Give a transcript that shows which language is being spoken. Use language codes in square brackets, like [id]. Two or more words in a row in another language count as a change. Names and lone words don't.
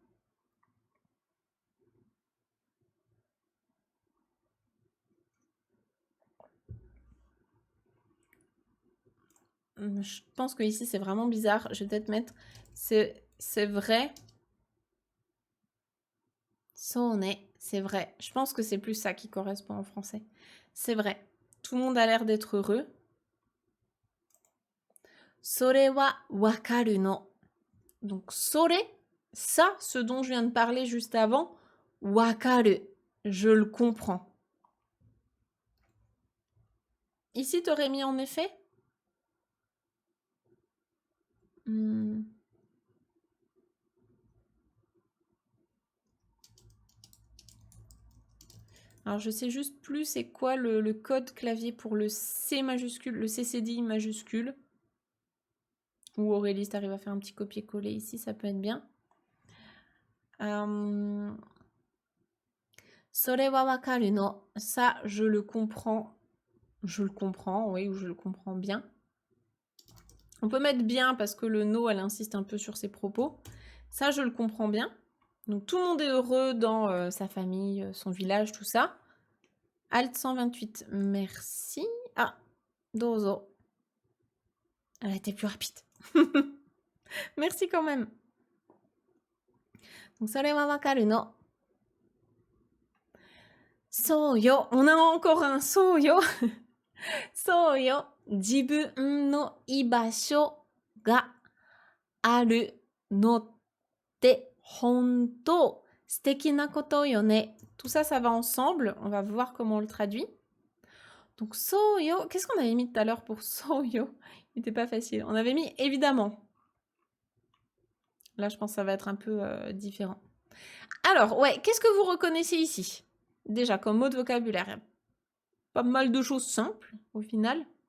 [fr] Je pense que ici c'est vraiment bizarre. Je vais peut-être mettre c'est vrai. [ja] そうね, [fr] c'est vrai. Je pense que c'est plus ça qui correspond en français. C'est vrai. Tout le monde a l'air d'être heureux. [ja] それは分かるの. [fr] Donc sore, ça, ce dont je viens de parler juste avant, wakaru, je le comprends. Ici, t'aurais mis en effet Alors, je sais juste plus c'est quoi le code clavier pour le C majuscule, le CCDI majuscule. Ou Aurélie, tu arrives à faire un petit copier-coller ici, ça peut être bien. [ja] それは分かるの. [fr] Ça, je le comprends. Je le comprends, oui, ou je le comprends bien. On peut mettre bien parce que le no, elle insiste un peu sur ses propos. Ça, je le comprends bien. Donc, tout le monde est heureux dans sa famille, son village, tout ça. Alt 128, merci. Ah, dozo. Elle a été plus rapide. Merci quand même. Donc, [ja] それは分かるの. そうよ. [fr] On a encore un [ja] そうよ. そうよ. 自分の居場所があるのってほんと素敵なことよね. [fr] Tout ça, ça va ensemble. On va voir comment on le traduit. [ja] Donc, そうよ. [fr] Qu'est-ce qu'on avait mis tout à l'heure pour [ja] そうよ? [fr] Il n'était pas facile. On avait mis évidemment. Là, je pense que ça va être un peu différent. Alors, ouais, qu'est-ce que vous reconnaissez ici? Déjà, comme mot de vocabulaire, il y a pas mal de choses simples, au final.